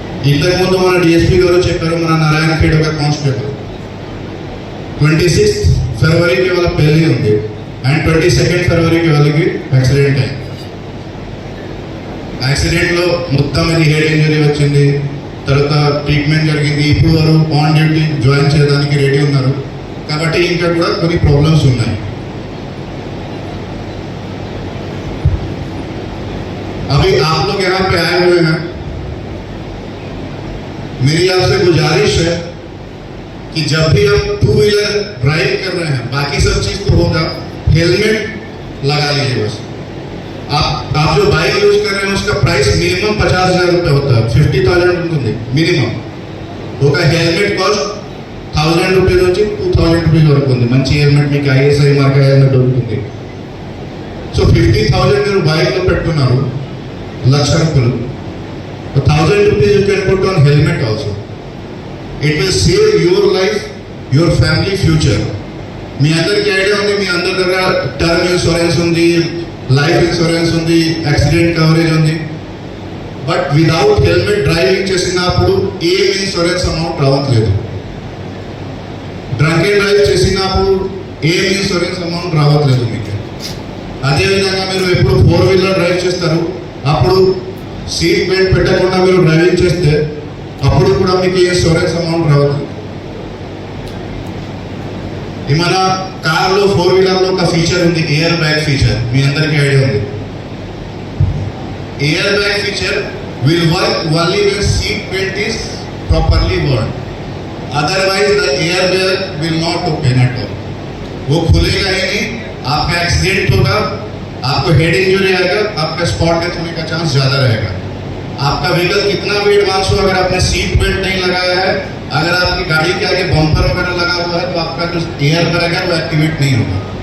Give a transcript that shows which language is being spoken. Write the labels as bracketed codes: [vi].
[te] ఇంతకుముందు మన డిఎస్పీ గారు చెప్పారు, మన నారాయణఖేడ్ ఒక కానిస్టేబుల్ 26 ఫిబ్రవరికి వాళ్ళ పెళ్ళి ఉంది అండ్ 22 ఫిబ్రవరికి వాళ్ళకి యాక్సిడెంట్ అయింది. యాక్సిడెంట్లో మొత్తం ఇది హెడ్ ఇంజరీ వచ్చింది, తర్వాత ట్రీట్మెంట్ జరిగింది. ఇప్పుడు వారు ఆన్ డ్యూటీ జాయిన్ చేయడానికి రెడీ ఉన్నారు. కాబట్టి ఇంకా కూడా కొన్ని ప్రాబ్లమ్స్ ఉన్నాయి. [hi] अभी आप लोग यहाँ पे आए हुए हैं, मेरी आपसे गुजारिश है कि जब भी आप 2 व्हीलर ड्राइव कर रहे हैं, बाकी सब चीज तो होगा, हेलमेट लगा लीजिए बस. आप जो बाइक यूज कर रहे हैं उसका प्राइस मिनिमम 50,000 रुपये होता है, [te] 50,000 ఉంటుంది మినిమం. ఒక హెల్మెట్ కాస్ట్ 1,000 రూపీస్ నుంచి 2,000 రూపీస్ వరకు ఉంది. మంచి హెల్మెట్ మీకు ఐఎస్ఐ మార్క్ హెల్మెట్ దొరుకుతుంది. సో 50,000 మీరు బైక్లో పెట్టుకున్నారు, 1,00,000 రూపాయలు. [en] 1,000 rupees you can put on helmet also. It will save your life, your family future. [te] మీ అందరికి ఐడియా ఉంది, మీ అందరి దగ్గర టర్మ్ ఇన్సూరెన్స్ ఉంది, లైఫ్ ఇన్సూరెన్స్ ఉంది, యాక్సిడెంట్ కవరేజ్ ఉంది. [en] but without helmet driving [te] చేసినప్పుడు ఏం ఇన్సూరెన్స్ అమౌంట్ రావట్లేదు. డ్రంక్ అండ్ డ్రైవ్ చేసినప్పుడు ఏం ఇన్సూరెన్స్ అమౌంట్ రావట్లేదు మీకు. అదేవిధంగా మీరు ఎప్పుడు 4-వీలర్ డ్రైవ్ చేస్తారు, అప్పుడు సీట్ బెల్ట్ పెట్టకుండా మీరు డ్రైవింగ్ చేస్తే అప్పుడు కూడా మీకు ఏ ఇన్సూరెన్స్ అమౌంట్ రావద్దు. ఈ మన కార్లో 4-వీలర్లో ఒక ఫీచర్ ఉంది, ఎయిర్ బ్యాగ్ ఫీచర్. మీ అందరికీ ఐడియా ఉంది. [en] Air bag feature will work only when seat belt is properly worn. Otherwise the airbag will not open at all. [hi] वो खुलेगा ही नहीं, आपका एक्सीडेंट होगा, आपको हेड इंजरी आएगा, आपका स्पॉट डेथ होने का चांस ज्यादा रहेगा. आपका व्हीकल कितना भी एडवांस हो, अगर आपने सीट बेल्ट नहीं लगाया है, अगर आपकी गाड़ी के आगे बम्पर वगैरह लगा हुआ है, तो आपका जो एयर बैग है वो एक्टिवेट नहीं होगा.